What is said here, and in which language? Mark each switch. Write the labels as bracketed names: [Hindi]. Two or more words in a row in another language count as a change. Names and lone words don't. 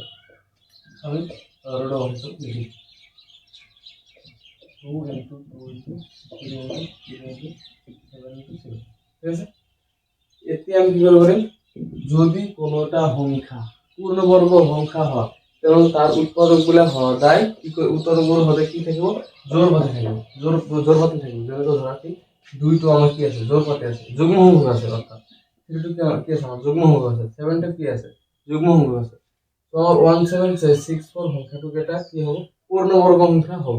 [Bangla] আমি [English] root over [Bangla] লিখি 2 into 2 into 3 into 3 into 7 into 7, ঠিক আছে। এতে আমি কি করব যদি কোনোটা সংখ্যা পূর্ণবর্গ সংখ্যা হয় এবং তার উৎপাদকগুলো সদায় কি উৎপাদকগুলো সদায় কি থাকবে জোর পাতে থাকবে, জোর পাতে থাকবে। যেমন ধরা কি 2 তো আমার কি আছে জোর পাতে আছে, যুগ্ম সংখ্যক আছে, অর্থাৎ 3 টু কি আছে আমার যুগ্ম সংখ্যক আছে, 7 টা কি আছে যুগ্ম সংখ্যক আছে। তো 1764 সংখ্যাটুকু এটা কি হবে পূর্ণবর্গ সংখ্যা হবে।